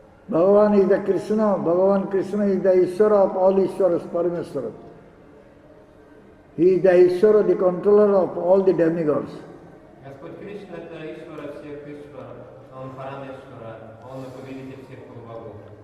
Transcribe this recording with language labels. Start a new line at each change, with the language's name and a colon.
English: Bhagavan is the Krishna is the Ishvara of all Ishvaras Parameshvara. He is the Ishvara, the controller of all the demigods.
Russian: Господь Кришна – это Ишвара всех Ишвар, Он Парамешвара, Он повелитель всех полубогов.